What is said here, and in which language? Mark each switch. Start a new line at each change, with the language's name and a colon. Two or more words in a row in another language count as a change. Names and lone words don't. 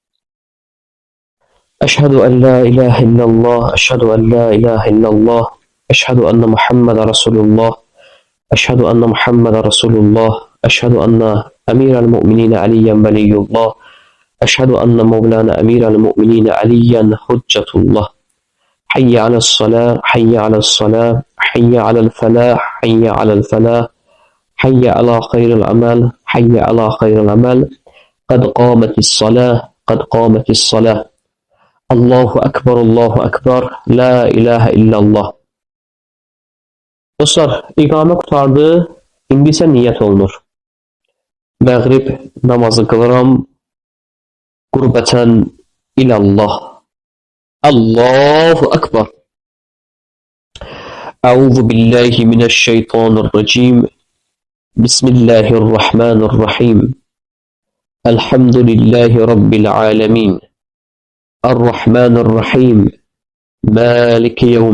Arabic: أشهد أن لا إله إلا الله، أشهد أن لا إله إلا الله، أشهد أن محمدا رسول الله، أشهد أن محمدا رسول الله، أشهد أن أمير المؤمنين عليا ولي الله، أشهد أن مولانا أمير المؤمنين عليا حجة الله. حي على الصلاة، حي على الصلاة، حي على الفلاح، حي على الفلاح. حي على خير العمل حي على خير العمل قد قامت الصلاة قد قامت الصلاة الله أكبر لا إله إلا الله.
Azerbaijani: Dostlar, iqamə qutardı, indi isə niyyət olunur. Məğrib namazı qılıram
Arabic: قربة إلى الله. الله أكبر. أعوذ بالله من الشيطان الرجيم. بسم الله الرحمن الرحيم الحمد لله رب العالمين الرحمن الرحيم مالك يوم